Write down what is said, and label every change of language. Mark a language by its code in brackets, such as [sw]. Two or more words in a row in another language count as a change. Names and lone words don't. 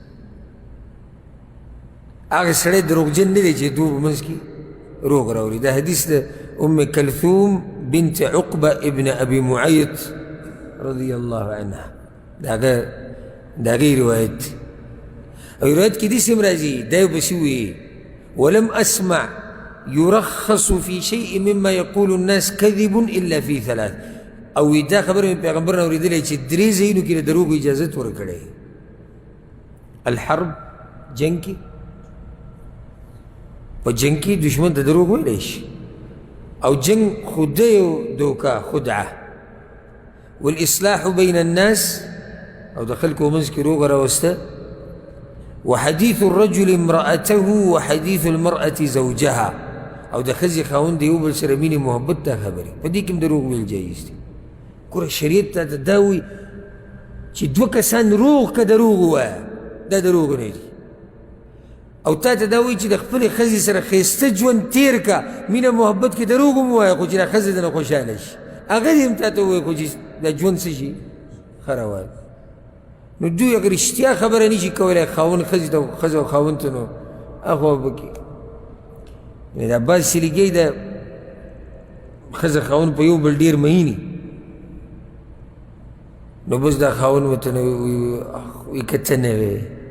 [ps] هغه سړی دروغجن نه دی چې دوه په منځ کې روغ راولي دا حدیث د ام کلثوم بنت عقبه ابن ابي معيط [ar] رضی الله عنها [ps] د هغې روایت دی او روایت کې داسې هم راځي دا یو پسې وایي [ar] ولم اسمع يرخص في شيء مما يقول الناس كذب الا في ثلاث [ps] او دا خبره مې پیغمبر نه اورېدلی چې درې ځایونو کې د دروغو اجازت ورکړی الحرب جنګ کې په جنګ کې دشمن ته دروغ ویلی شي او جنګ خو ده یو دوکه خدعه [ar] والاصلاح بین الناس [ps] او د خلکو منځ کې روغه راوسته [ar] وحديث الرجل امرأته وحديث المرأة زوجها [ps] او د ښځې خاوند د یو بل سره مینې محبت ته خبرې په دې کې هم دروغ ویل جایز دي ګوره شریعت ته دا وایي چې دوه کسان روغ که دروغ ووایه دا دروغ نه دي او تا ته دا وایي چې د خپلې ښځې سره ښایسته ژوند تېر که مینه محبت کې دروغ هم ووایه خو چې دا ښځه دنه خوشحاله شي هغه دې هم تا ته ووایي خو چې دا ژوند څه شي ښه روان نو دوی اگر رښتیا خبره نشي کولی خاوند ښځې ته ښځه او خاوند ته نو هغه به پکې یعنې دا بعض سلیګۍ د ښځه خاوند په یو بل ډېر میني نو بس دا خاوند ورته نو وایي که ته نه وې